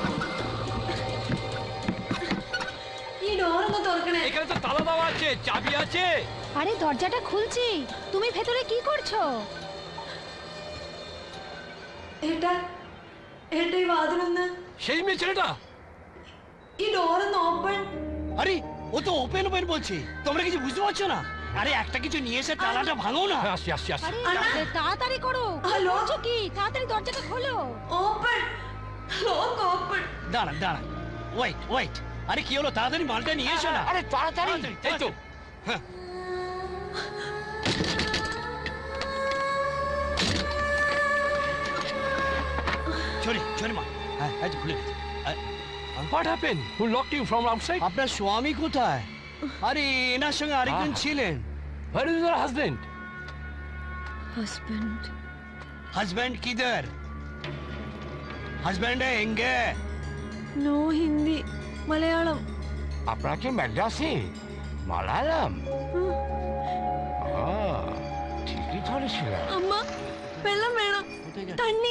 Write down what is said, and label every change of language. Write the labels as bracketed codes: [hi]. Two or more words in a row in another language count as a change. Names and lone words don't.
[ml] ഈ ഡോർ ഒന്ന് തുറക്കണേ [bn] এখানে তো তালা দেওয়া আছে, চাবি আছে। আরে দরজাটা খুলছি, তুমি ভেতরে কি করছো? এটা এই വാതിലൊന്ന് সেই মেয়ে ছেলেটা? [ml] ഈ ഡോറൊന്ന് ഓപ്പൺ। [bn] আরে ও তো [en] open open [bn] বলছে, তোমরা কিছু বুঝতে পারছো না? আরে একটা কিছু নিয়ে এসে তালাটা ভাঙো না। আসছি আসছি আসছি। আরে তাড়াতাড়ি করো, হ্যালো? বলছো কি? তাড়াতাড়ি দরজাটা খোলো। [en] open lock open. [bn] দাঁড়ান দাঁড়ান, [en] wait wait. [bn] আরে কি হলো, তাড়াতাড়ি মালটা নিয়ে এসো না। আরে তাড়াতাড়ি। এই তো। হ্যাঁ [en] sorry sorry [bn] মা। হ্যাঁ এই তো খুলে গেছে। [en] What happened? Who locked you from outside? [bn] আপনার স্বামী কোথায়? আরে এনার সঙ্গে আরেকজন ছিলেন। [en] Where is your husband? ഹസ്ബൻഡ് [hi] हस्बैंड किधर? हस्बैंड है एंगे? [ml] നോ ഹിന്ദി മലയാളം। [bn] আপনারা কি ম্যাড্রাসি? মালায়ালাম? ঠিকই ধরেছিল। [ml] അമ്മ വെള്ളം വേണം, തണ്ണി।